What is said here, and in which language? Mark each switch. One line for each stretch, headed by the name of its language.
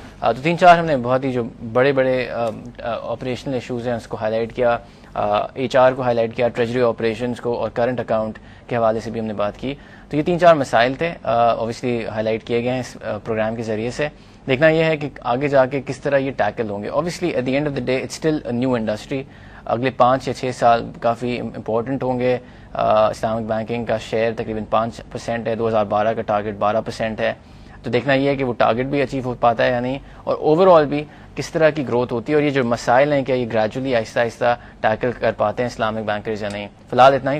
Urdu: تو 3-4 ہم نے بہت ہی جو بڑے آپریشنل ایشوز ہیں اس کو ہائی لائٹ کیا, HR کو ہائی لائٹ کیا, ٹریجری آپریشنس کو, اور کرنٹ اکاؤنٹ کے حوالے سے بھی ہم نے بات کی. تو یہ 3-4 مسائل تھے, اوبیسلی ہائی لائٹ کیے گئے ہیں اس پروگرام کے ذریعے سے. دیکھنا یہ ہے کہ آگے جا کے کس طرح یہ ٹیکل ہوں گے.
English: Obviously at the end of the day it's still a new industry.
Urdu: اگلے 5 یا 6 سال کافی امپورٹنٹ ہوں گے. اسلامک بینکنگ کا شیئر تقریباً 5% ہے, 2012 کا ٹارگیٹ 12% ہے. تو دیکھنا یہ ہے کہ وہ ٹارگیٹ بھی اچیو ہو پاتا ہے یا نہیں, اور اوور آل بھی کس طرح کی گروتھ ہوتی ہے, اور یہ جو مسائل ہیں کیا یہ گریجولی آہستہ آہستہ ٹیکل کر پاتے ہیں اسلامک بینکرز یا نہیں. فی الحال اتنا ہی.